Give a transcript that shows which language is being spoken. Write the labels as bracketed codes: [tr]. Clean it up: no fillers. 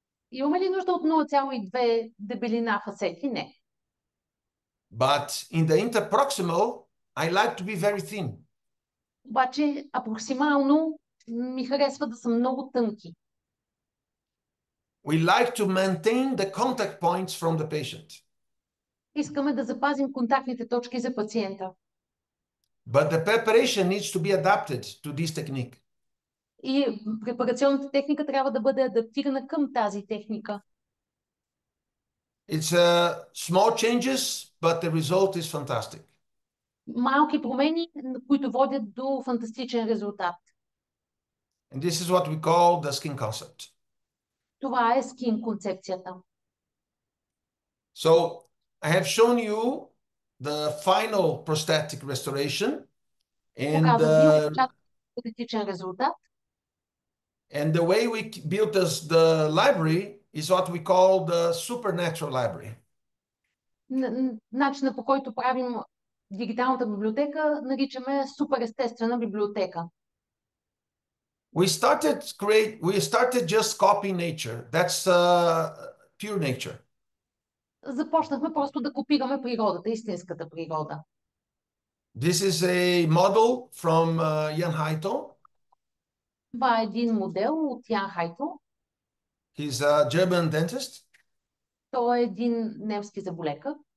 [bg] Имаме ли нужда от 0,2 дебелина фасети? Не. [en] But in the interproximal, I like to be very thin. [bg] Обаче апроксимално ми харесва да са много тънки. [en] We like to maintain the contact points from the patient. [bg] Искаме да запазим контактните точки за пациента. [en] But the preparation needs to be adapted to this technique. [bg] И препарационната техника трябва да бъде адаптирана към тази техника. [en] It's small changes, but the result is fantastic. [bg] Малки промени, които водят до фантастичен резултат. [en] And this is what we call the skin concept. [bg] Това е скин концепцията. [en] So I have shown you the final prosthetic restoration and [bg] Показвам ви фантастичен резултат. [en] and the way we built the library is what we call the supernatural library. [bg] Начинът, по който правим дигиталната библиотека, наричаме суперестествена библиотека. [en] We started just copying nature. That's pure nature. [bg] Започнахме просто да копираме природата, истинската природа. [en] This is a model from Jan Haito. [bg] Това е един модел от Ян Хайто. [en] He's a German dentist. [bg] Той е един немски зъболекар.